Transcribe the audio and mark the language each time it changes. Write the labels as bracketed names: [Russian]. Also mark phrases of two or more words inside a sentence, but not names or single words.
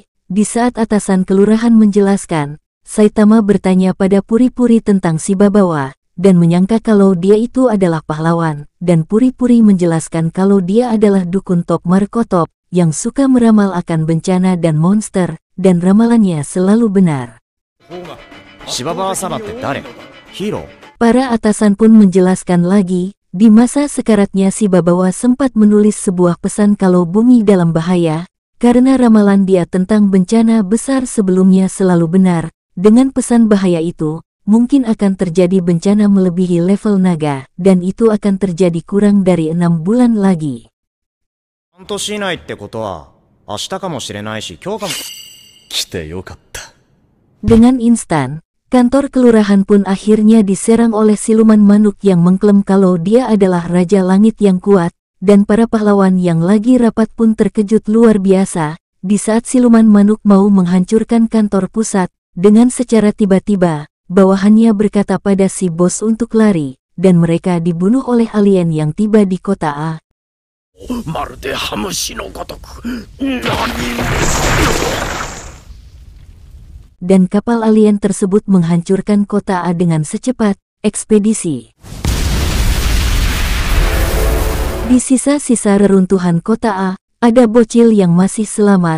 [Indonesian] Di saat atasan kelurahan menjelaskan, Saitama bertanya pada Puri-Puri tentang Shibabawa, dan menyangka kalau dia itu adalah pahlawan, dan Puri-Puri menjelaskan kalau dia adalah dukun top Markotop, yang suka meramal akan bencana dan monster, dan ramalannya selalu benar. [Japanese] 芝原様って誰？ヒーロー？ [Indonesian] Para atasan pun menjelaskan lagi, di masa sekaratnya si Babawa sempat menulis sebuah pesan kalau bumi dalam bahaya, karena ramalan dia tentang bencana besar sebelumnya selalu benar. Dengan pesan bahaya itu, mungkin akan terjadi bencana melebihi level naga, dan itu akan terjadi kurang dari 6 bulan lagi. [Japanese] 半年以内ってことは、明日かもしれないし、今日かも。来てよかった。 [Indonesian] Dengan instan, kantor kelurahan pun akhirnya diserang oleh siluman manuk yang mengklaim kalau dia adalah Raja Langit yang kuat, dan para pahlawan yang lagi rapat pun terkejut luar biasa, di saat siluman manuk mau menghancurkan kantor pusat, dengan secara tiba-tiba, bawahannya berkata pada si bos untuk lari, dan mereka dibunuh oleh alien yang tiba di kota A. [Japanese] まるでハムシのごとく。 [Indonesian] Dan kapal alien tersebut menghancurkan kota A dengan secepat ekspedisi. Di sisa-sisa reruntuhan kota A, ada bocil yang masih selamat.